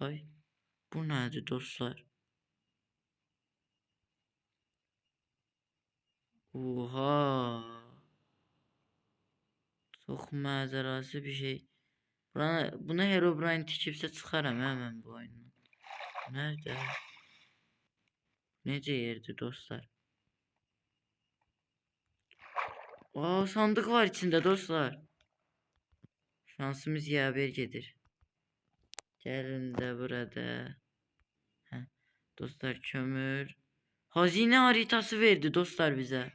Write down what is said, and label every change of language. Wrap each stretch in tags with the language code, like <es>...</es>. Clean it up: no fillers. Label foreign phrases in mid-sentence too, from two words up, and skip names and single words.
<az>Baxay. Bu nədir dostlar? Oha. Çox mənzərəsi bir şey. Buna Herobrine tikibsə çıxaram mən bu oyundan. Nerede? Necə yerdir dostlar?</az> <tr>Aa, sandık var içinde dostlar.</tr> <az>Şansımız yaver gedir.</az> <tr>Gelin de burada. Heh.</tr> <az>Dostlar kömür.</az> <tr>Hazine haritası verdi dostlar bize.</tr>